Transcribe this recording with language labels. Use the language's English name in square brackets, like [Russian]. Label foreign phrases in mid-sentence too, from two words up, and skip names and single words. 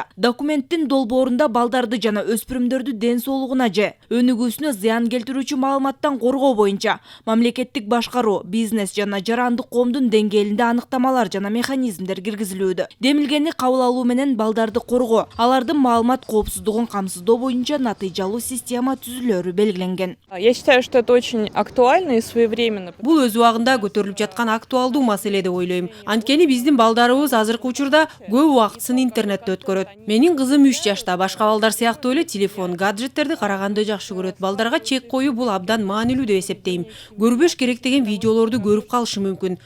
[Kyrgyz] Документтин долбоорунда балдарды жана өспүрүмдөрдү ден соолугуна же өнүгүүсүнө зыян келтирүүчү маалыматтан коргоо боюнча мамлекеттик башкаруу, бизнес жана жарандык коомдун деңгээлинде аныктамалар жана механизмдер киргизилүүдө. Демилгени кабыл алуу менен балдарды коргоо, алардын маалымат коопсуздугун камсыздоо боюнча натыйжалуу система түзүлөрү белгиленген. [Russian] Я считаю, что это очень актуально и своевременно. [Kyrgyz] Бул өз убагында көтөрүлүп жаткан актуалдуу маселе деп ойлойм. Анткени биздин балдарыбыз азыркы учурда көп убактысын интернетте өткөрөт. Менин кызым 3 жашта, башка балдар сыяктуу эле телефон, гаджеттерди караганды жакшы көрөт. Балдарга чек коюу бул абдан маанилүү деп эсептейм. Көрбөш керек деген видеолорду көрүп калышы мүмкүн.